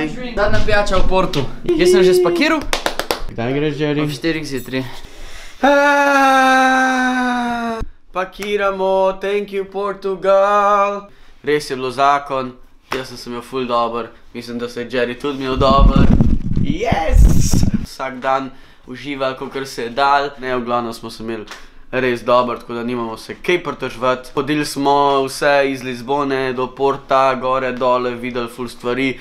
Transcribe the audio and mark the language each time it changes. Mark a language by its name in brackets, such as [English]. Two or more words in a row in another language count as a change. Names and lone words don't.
[Slovenian] Zadnja pijača v Portu. Jaz sem že spakiral Kdaj greš, Jerry? Ob 4 zjutraj. Pakiramo, [English] thank you Portugal. [Slovenian] Res je bilo zakon, jaz sem imel ful dober, mislim, da se je Jerry tudi imel dober. [English] Yes! [Slovenian] Vsak dan užival, kakor se je dal. Ne, v glavnem smo se imeli res dober, tako da nimamo se kaj pritoževati. Hodili smo vse iz Lizbone do Porta, gore, dole, videli ful stvari.